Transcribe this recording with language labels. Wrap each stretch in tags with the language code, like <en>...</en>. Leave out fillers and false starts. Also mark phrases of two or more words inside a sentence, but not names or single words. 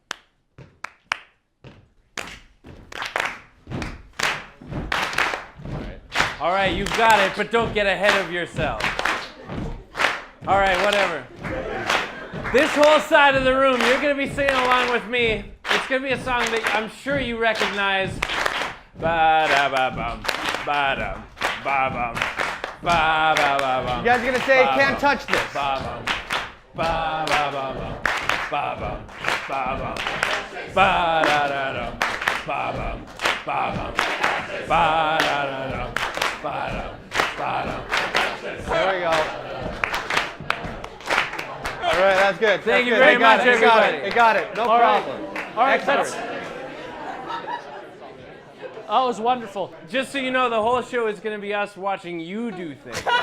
<en>All right, you got it, but don't get ahead of yourself. All right, whatever. This whole side of the room, you're going to be singing along with me. It's going to be a song that I'm sure you recognize. Ba-da-ba-bum, ba-dum, ba-bum, ba-ba-ba-bum. You guys are going to say, can't touch this. Ba-bum, ba-ba-ba-bum, ba-bum, ba-bum, ba-da-da-dum, ba-bum, ba-bum, ba-da-da-dum. There we go. All right, that's good. Thank you very much, everybody. They got it. No problem. All right, excellent. That was wonderful. Just so you know, the whole show is going to be us watching you do things.</en>